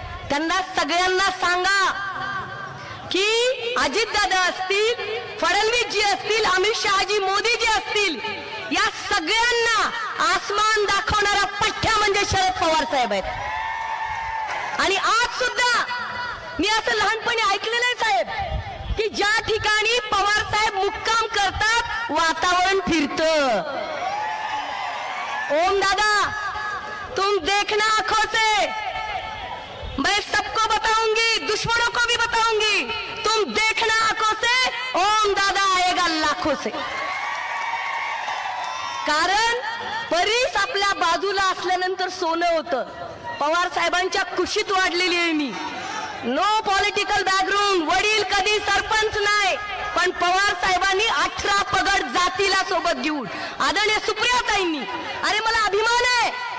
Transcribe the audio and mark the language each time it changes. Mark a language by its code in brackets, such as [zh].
[mr] त्यांना सगळ्यांना सांगा की अजितदादा असतील, फडणवीसजी असतील, अमित शहाजी, मोदीजी असतील, या सगळ्यांना आसमान दाखवणारा पठ्ठ्या म्हणजे शरद पवार साहेब आहेत. आणि आज सुद्धा मी असं लहानपणी ऐकलेलं आहे साहेब की ज्या ठिकाणी पवार साहेब मुक्काम करतात वातावरण फिरतं. [hi] ओम दादा, तुम देखना आंखों से, मैं सबको बताऊंगी, दुश्मनों को भी बताऊंगी. तुम देखना आंखों से, ओम दादा आएगा लाखों से. [mr] कारण परीस आपल्या बाजूला असल्यानंतर सोनं होतं. पवार साहेबांच्या कुशीत वाढलेली आहे मी. [en] no political background, [mr] वडील कधी सरपंच नाही, पण पवार साहेबांनी 18 पगड जातीला सोबत घेऊन आदरणीय सुप्रियाताईंनी, अरे मला अभिमान आहे.